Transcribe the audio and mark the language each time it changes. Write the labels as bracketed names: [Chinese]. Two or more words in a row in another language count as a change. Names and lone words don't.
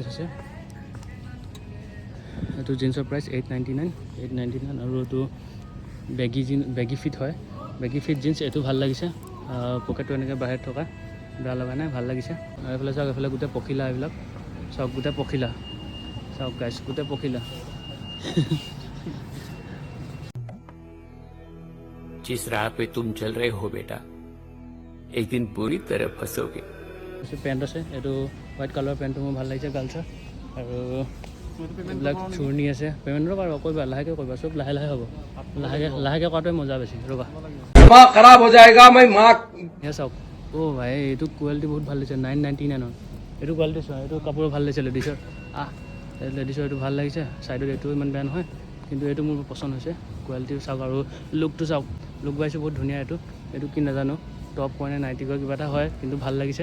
[Assamese] এইফালে চাওক জিন্স আছে, এইটো জিন্সৰ প্ৰাইচ 899 আৰু এইটো [English] baggy fit [Assamese] হয়, [English] baggy fit jeans. [Assamese] এইটো ভাল লাগিছে, পকেটটো এনেকৈ বাহিৰত থকা, বেয়া লগা নাই, ভাল লাগিছে। আৰু এইফালে চাওক, এইফালে গোটেই পখিলা, এইবিলাক চাওক, গোটেই পখিলা চাওক গাইছ, গোটেই পখিলা। [Hindi] जिस राह पे तुम चल रहे हो बेटा, एक दिन पूरी तरह फंसोगे। [Assamese] পেণ্ট আছে, এইটো [English] white colour [Assamese] পেণ্টটো মোৰ ভাল লাগিছে গাৰ্লছৰ। আৰু এইবিলাক চুৰ্ণি আছে, পে'মেণ্টৰ বাৰু কৰিবা, লাহেকৈ কৰিবা, চব লাহে লাহে হ'ব, লাহেকৈ কৰাটোৱে মজা বেছি। ৰ'বা [Hindi] खराब हो जाएगा मैं माँ [Assamese] এয়া চাওক, অ' ভাই এইটো কোৱালিটি বহুত ভাল লাগিছে, 999। এইটো কোৱালিটি চোৱা, এইটো কাপোৰ ভাল লাগিছে লেডিছৰ। লেডিছৰ এইটো ভাল লাগিছে, ছাইডত এইটো ইমান বেয়া নহয়, কিন্তু এইটো মোৰ পচন্দ হৈছে। কোৱালিটি চাওক আৰু লুকটো চাওক, [English] look wise [Assamese] বহুত ধুনীয়া। এইটো কি নাজানো, টপ কয় নে নাইটি কয়, কিবা এটা হয়, কিন্তু ভাল লাগিছে।